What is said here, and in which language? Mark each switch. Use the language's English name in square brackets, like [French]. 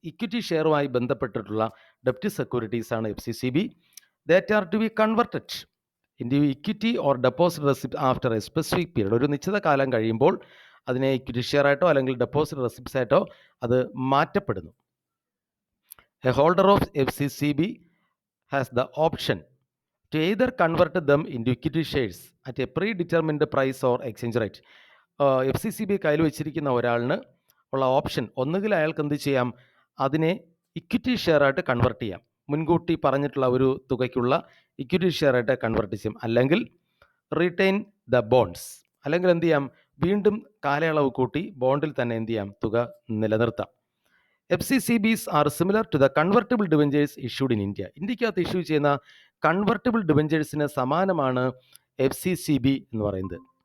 [Malayalam] Equity ഷെയറുമായി ബന്ധപ്പെട്ടിട്ടുള്ള ഡെപ്റ്റ് securities ആണ് FCCB. [English] That are to B converted into equity or deposit receipt after A specific period. [Malayalam] ഒരു നിശ്ചിത കാലം കഴിയുമ്പോൾ അതിനെ ഇക്വിറ്റി ഷെയർ ആയിട്ടോ അല്ലെങ്കിൽ ഡെപ്പോസിറ്റ് റെസിപ്റ്റ്സ് ആയിട്ടോ അത് മാറ്റപ്പെടുന്നു. [English] A holder of FCCB has the option to either convert them into equity shares at a predetermined price or exchange rate. [Malayalam] FCCB കയ്യിൽ വെച്ചിരിക്കുന്ന ഒരാളിന് ഉള്ള ഓപ്ഷൻ, ഒന്നുകിൽ അയാൾക്ക് എന്ത് ചെയ്യാം? അതിനെ ഇക്വിറ്റി ഷെയർ ആയിട്ട് കൺവെർട്ട് ചെയ്യാം. മുൻകൂട്ടി പറഞ്ഞിട്ടുള്ള ഒരു തുകയ്ക്കുള്ള ഇക്വിറ്റി ഷെയർ ആയിട്ട് കൺവെർട്ട് ചെയ്യും. അല്ലെങ്കിൽ [English] retain the bonds, [Malayalam] അല്ലെങ്കിൽ എന്ത് ചെയ്യാം? വീണ്ടും കാലയളവ് കൂട്ടി ബോണ്ടിൽ തന്നെ എന്ത് ചെയ്യാം? തുക നിലനിർത്താം. [English] FCCBs are similar to the convertible debentures issued in India. [Malayalam] ഇന്ത്യക്കകത്ത് issue ചെയ്യുന്ന കൺവെർട്ടിബിൾ ഡിബെഞ്ചേഴ്സിന് സമാനമാണ് FCCB എന്ന് പറയുന്നത്.